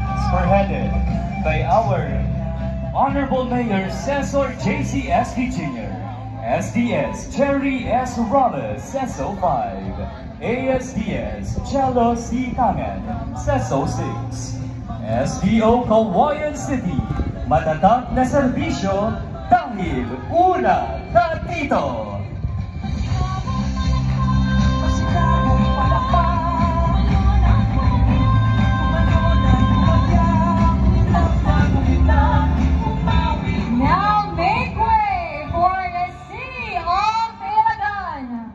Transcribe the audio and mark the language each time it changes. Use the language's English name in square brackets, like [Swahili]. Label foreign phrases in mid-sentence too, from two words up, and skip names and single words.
[English] spearheaded by our Honorable Mayor Cesar J.C. Esty Jr., SDS Cherry S. Robles, CESO 5, ASDS Cello C. [Filipino] Tangan, CESO 6, SDO Kawayan City, matatag na serbisyo dahil una ka dito. [English] Now make way for the City of Ilagan.